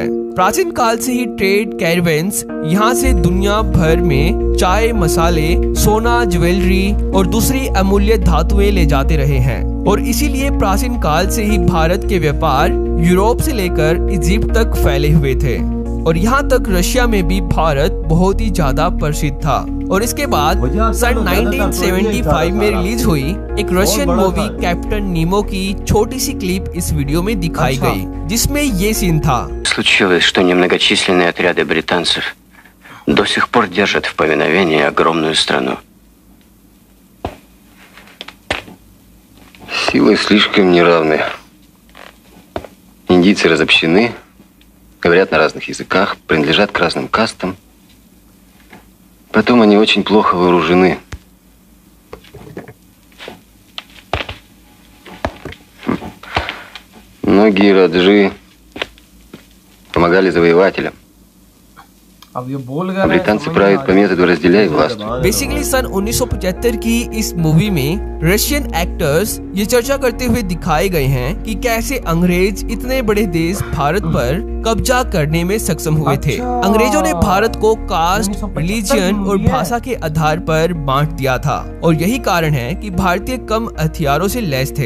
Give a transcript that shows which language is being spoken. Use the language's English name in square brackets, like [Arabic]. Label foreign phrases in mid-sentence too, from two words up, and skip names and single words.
[Hindi] प्राचीन काल से ही [English] trade caravans [Hindi] यहाँ से दुनिया भर में चाय, मसाले, सोना, ज्वेलरी और दूसरी अमूल्य धातुएं ले जाते रहे हैं, और इसीलिए प्राचीन काल से ही भारत के व्यापार यूरोप से लेकर इजिप्ट तक फैले हुए थे और यहाँ तक रशिया में भी भारत बहुत ही ज्यादा प्रसिद्ध था। और इसके बाद सन 1975 में रिलीज हुई एक [English] Russian movie [Hindi] कैप्टन नीमो की छोटी सी क्लिप इस वीडियो में दिखाई गई, जिसमें ये सीन था। [Russian] Случилось, что немногочисленные отряды британцев до сих пор держат в повиновении огромную страну. Силы слишком неравны. Индийцы разобщены, говорят на разных языках, принадлежат к разным кастам. Потом они очень плохо вооружены. Многие раджи помогали завоевателям. ब्रिटेन правят по методу разделяй и властвуй। [Hindi] बेसिकली सन 1975 की इस मूवी में [English] Russian actors [Hindi] ये चर्चा करते हुए दिखाए गए हैं कि कैसे अंग्रेज इतने बड़े देश भारत पर कब्जा करने में सक्षम हुए थे। अंग्रेजों ने भारत को [English] caste, religion [Hindi] और भाषा के आधार पर बांट दिया था और यही कारण है कि भारतीय कम हथियारों से लैस थे।